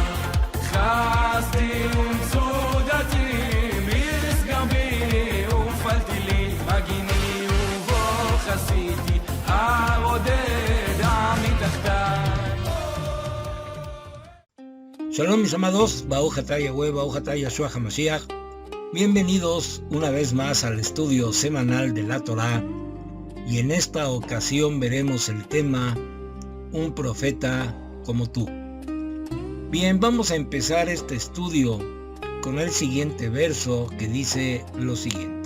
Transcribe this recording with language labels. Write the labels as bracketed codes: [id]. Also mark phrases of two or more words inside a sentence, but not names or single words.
[he] חסתי ומצודתי, מסגר בי ופעלתי לי, מגיני ובו חסיתי, הרודד מתחתיי. [es] Shalom mis amados, [he] ברוך אתה יהוה, ברוך אתה ישוע המשיח. [es] Bienvenidos una vez más al estudio semanal de la Torah, y en esta ocasión veremos el tema Un profeta como tú. Bien, vamos a empezar este estudio con el siguiente verso que dice lo siguiente.